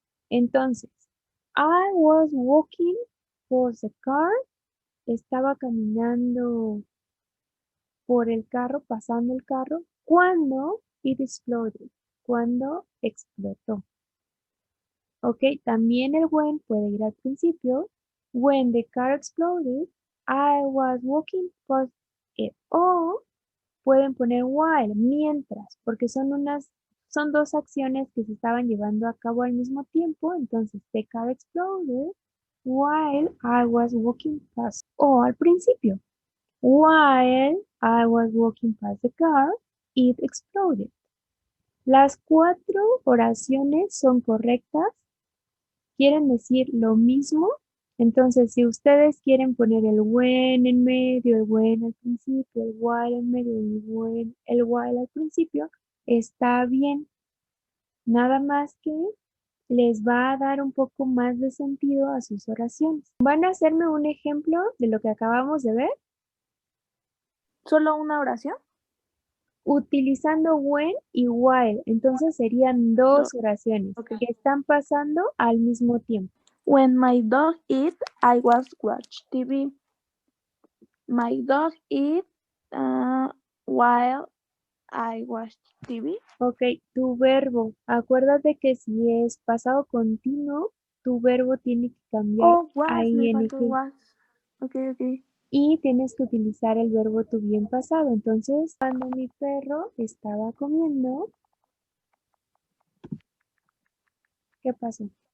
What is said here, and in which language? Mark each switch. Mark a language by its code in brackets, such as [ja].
[es] Entonces, [en] I was walking for the car, [es] estaba caminando por el carro, pasando el carro, cuando [en] It exploded. [es] Cuando explotó. Ok, también el when puede ir al principio. [en] When the car exploded, I was walking past it. [es] O pueden poner while, mientras, porque son dos acciones que se estaban llevando a cabo al mismo tiempo. [en] Entonces, the car exploded while I was walking past. [es] O al principio, [en] while I was walking past the car, it exploded. [es] Las 4 oraciones son correctas, quieren decir lo mismo. Entonces, si ustedes quieren poner el when en medio, el when al principio, el while en medio, el while al principio, está bien. Nada más que les va a dar un poco más de sentido a sus oraciones. ¿Van a hacerme un ejemplo de lo que acabamos de ver? ¿Solo una oración? Utilizando when y while. Entonces serían dos oraciones que están pasando al mismo tiempo. [en] When my dog eat, I was watch TV. My dog eat while I watch TV. [es] Ok, tu verbo. Acuérdate que si es pasado continuo, tu verbo tiene que cambiar a me faltó ing. was. Ok. Y tienes que utilizar el verbo to be en pasado. Entonces, cuando mi perro estaba comiendo, ¿qué pasó?